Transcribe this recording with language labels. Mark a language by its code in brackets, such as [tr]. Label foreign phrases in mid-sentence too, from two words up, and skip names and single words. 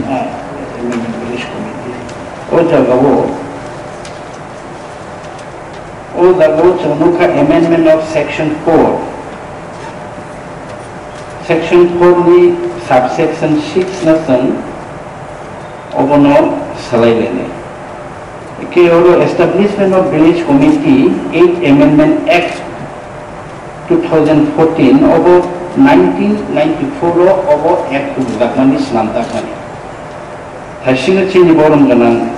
[en] Village Committee. [trp] O jagawo. O jagawo chanuka [en] amendment of Section 4. [trp] Section 4 ni subsection 6 nasan obono salailene. Ke olo [en] establishment of Village Committee 8 Amendment Act 2014 [trp] obo 1994 obo act to gakmani slamta khani thasing chini borom ganang